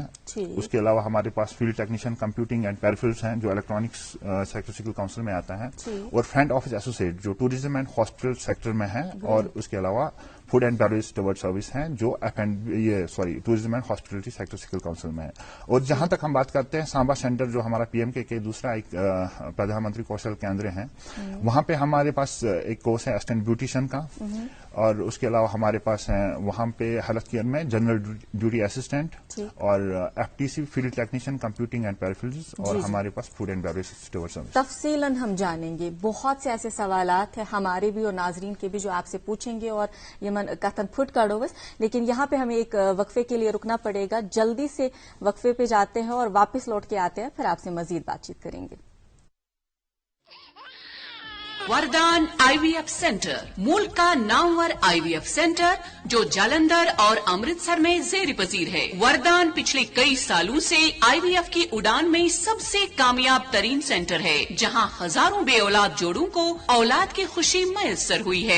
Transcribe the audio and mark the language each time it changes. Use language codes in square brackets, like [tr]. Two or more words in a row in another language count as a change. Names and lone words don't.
[ur] اس کے علاوہ ہمارے پاس [en] field technician computing and peripherals [ur] ہیں جو [en] electronics sector skill council [ur] میں آتا ہے اور [en] front office associate [ur] جو [en] tourism and hospital sector [ur] میں ہے اور اس کے علاوہ [en] food and beverage steward service [ur] ہیں جو [en] tourism and hospitality sector skill council [ur] میں ہے. اور جہاں تک ہم بات کرتے ہیں سانبا سینٹر جو ہمارا PM کے دوسرا ایک پردھان منتری کوشل کیندر ہیں وہاں پہ ہمارے پاس ایک کورس ہے [en] assistant beautician [ur] کا اور اس کے علاوہ ہمارے پاس ہیں وہاں پہ [en] health care [ur] میں [en] general duty assistant [ur] اور FTC [en] field technician computing and peripherals [ur] اور ہمارے پاس [en] food and beverage steward service. [ur] تفصیلاً ہم جانیں گے. بہت سے ایسے سوالات ہیں ہمارے بھی اور ناظرین کے بھی جو آپ سے پوچھیں گے اور یہ کتن پھٹ کاڑو بس لیکن یہاں پہ ہمیں ایک وقفے کے لیے رکنا پڑے گا. جلدی سے وقفے پہ جاتے ہیں اور واپس لوٹ کے آتے ہیں پھر آپ سے مزید بات چیت کریں گے. وردان IVF سینٹر، ملک کا نامور IVF سینٹر جو جالندھر اور امرتسر میں زیر پذیر ہے. وردان پچھلے کئی سالوں سے IVF کی اڑان میں سب سے کامیاب ترین سینٹر ہے، جہاں ہزاروں بے اولاد جوڑوں کو اولاد کی خوشی میسر ہوئی ہے.